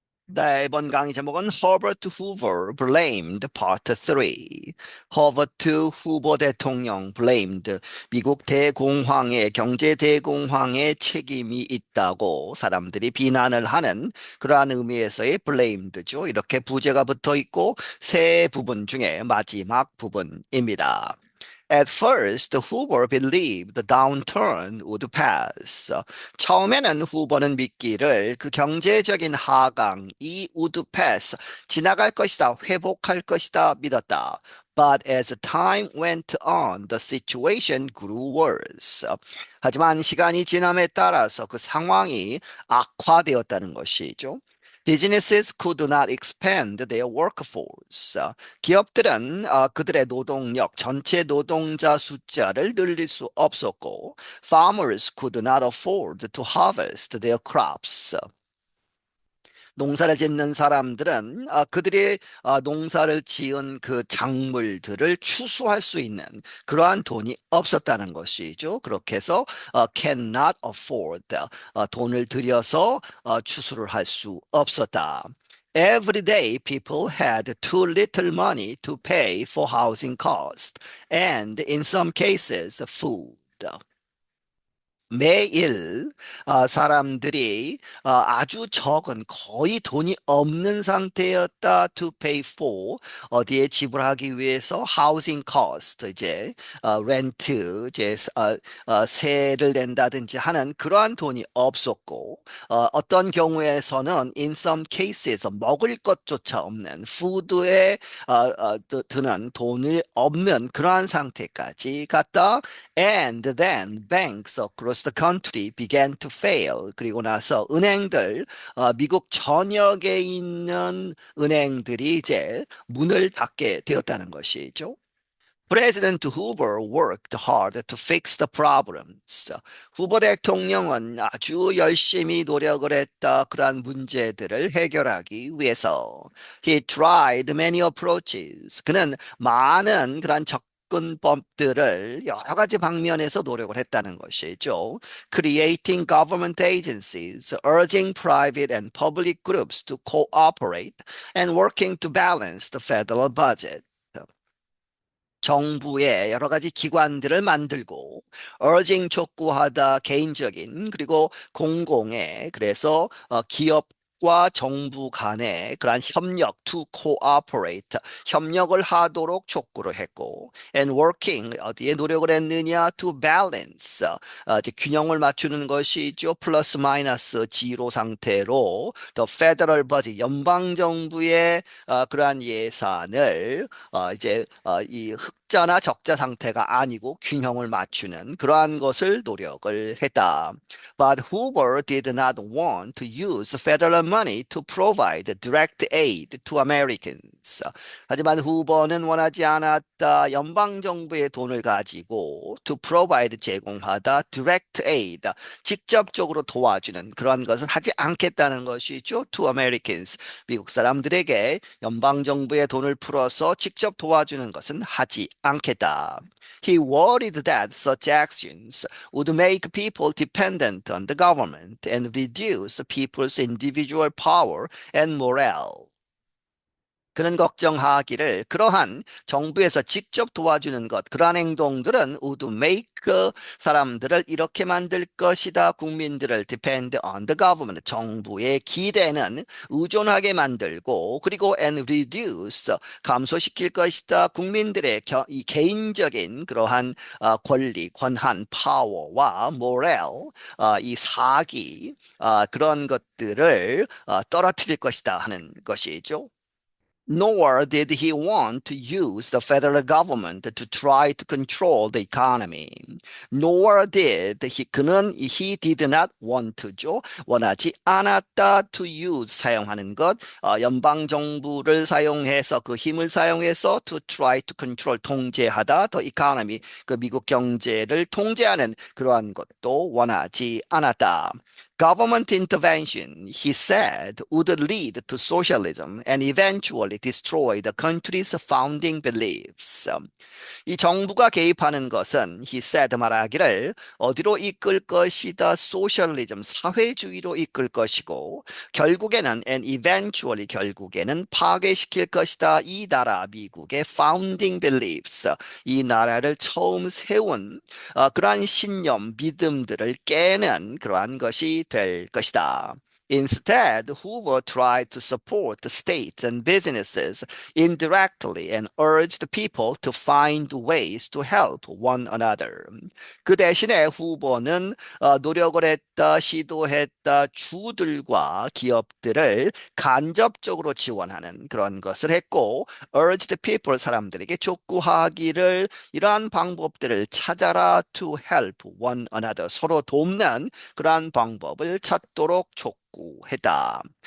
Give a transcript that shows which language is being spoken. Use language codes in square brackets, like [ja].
[ko] 네, 이번 강의 제목은 [en] Herbert Hoover blamed Part 3. [ko] 허버트 후보 대통령 blamed 미국 대공황의 경제 대공황에 책임이 있다고 사람들이 비난을 하는 그러한 의미에서의 blamed죠. 이렇게 부제가 붙어 있고 세 부분 중에 마지막 부분입니다. [en] At first, Hoover believed the downturn would pass. [ko] 처음에는 후보는 믿기를 그 경제적인 하강이 [en] would pass, [ko] 지나갈 것이다, 회복할 것이다 믿었다. [en] But as time went on, the situation grew worse. [ko] 하지만 시간이 지남에 따라서 그 상황이 악화되었다는 것이죠. [en] Businesses could not expand their workforce. [ko] 기업들은 그들의 노동력, 전체 노동자 숫자를 늘릴 수 없었고, [en] farmers could not afford to harvest their crops. [ko] 농사를 짓는 사람들은 그들이 농사를 지은 그 작물들을 추수할 수 있는 그러한 돈이 없었다는 것이죠. 그렇게 해서 [en] cannot afford [ko] 돈을 들여서 추수를 할 수 없었다. [en] Every day, people had too little money to pay for housing costs, and in some cases, food. [ko] 매일 사람들이 아주 적은 거의 돈이 없는 상태였다 [en] to pay for [ko] 어디에 지불하기 위해서 [en] housing cost [ko] 이제 렌트 이제 세를 낸다든지 하는 그러한 돈이 없었고 어떤 경우에서는 [en] in some cases [ko] 먹을 것조차 없는 푸드에 드는 돈이 없는 그러한 상태까지 갔다. [en] And then banks across the country began to fail. [ko] 그리고 나서 은행들, 미국 전역에 있는 은행들이 이제 문을 닫게 되었다는 것이죠. [en] President Hoover worked hard to fix the problems. [ko] 후보 대통령은 아주 열심히 노력을 했다. 그러한 문제들을 해결하기 위해서. [en] He tried many approaches. [ko] 그는 많은 그러한 접근법들을 여러 가지 방면에서 노력을 했다는 것이죠. [en] Creating government agencies, urging private and public groups to cooperate, and working to balance the federal budget. [ko] 정부의 여러 가지 기관들을 만들고 [en] urging [ko] 촉구하다 개인적인 그리고 공공의 그래서 기업과 정부 간의 그러한 협력 [en] to cooperate [ko] 협력을 하도록 촉구를 했고 [en] and working [ko] 어디에 노력을 했느냐 [en] to balance [ko] 이제 균형을 맞추는 것이죠 플러스 마이너스 지로 상태로 [en] the federal budget [ko] 연방 정부의 그러한 예산을 이제 이 흑자나 적자 상태가 아니고 균형을 맞추는 그러한 것을 노력을 했다. [en] But Hoover did not want to use federal money to provide direct aid to Americans. [ko] 하지만 후보는 원하지 않았다. 연방 정부의 돈을 가지고 [en] to provide [ko] 제공하다 [en] direct aid [ko] 직접적으로 도와주는 그런 것은 하지 않겠다는 것이죠. [en] To Americans [ko] 미국 사람들에게 연방 정부의 돈을 풀어서 직접 도와주는 것은 하지 않겠다. [en] He worried that such actions would make people dependent on the government and reduce people's individual power and morale. [ko] 그는 걱정하기를 그러한 정부에서 직접 도와주는 것, 그러한 행동들은 [en] would make [ko] 사람들을 이렇게 만들 것이다. 국민들을 [en] depend on the government, [ko] 정부의 기대는 의존하게 만들고 그리고 [en] and reduce, [ko] 감소시킬 것이다. 국민들의 이 개인적인 그러한 권리, 권한, 파워와 morale, 이 사기, 그런 것들을 떨어뜨릴 것이다 하는 것이죠. [en] Nor did he want to use the federal government to try to control the economy. Nor did he did not want to죠. [ko] 원하지 않았다 [en] to use [ko] 사용하는 것. 연방 정부를 사용해서 그 힘을 사용해서 [en] to try to control [ko] 통제하다 [en] the economy [ko] 그 미국 경제를 통제하는 그러한 것도 원하지 않았다. [en] Government intervention, he said, would lead to socialism and eventually destroy the country's founding beliefs. [ko] 이 정부가 개입하는 것은 [en] he said [ko] 말하기를 어디로 이끌 것이다 소셜리즘 사회주의로 이끌 것이고 결국에는 [en] and eventually [ko] 결국에는 파괴시킬 것이다 이 나라 미국의 [en] founding beliefs [ko] 이 나라를 처음 세운 그러한 신념 믿음들을 깨는 그러한 것이 될 것이다. [en] Instead, Hoover tried to support the states and businesses indirectly and urged people to find ways to help one another. [ko] 그 대신에 후보는 노력을 했다, 시도했다, 주들과 기업들을 간접적으로 지원하는 그런 것을 했고, [en] urged people [ko] 사람들에게 촉구하기를 이러한 방법들을 찾아라 [en] to help one another [ko] 서로 돕는 그러한 방법을 찾도록 촉구했다.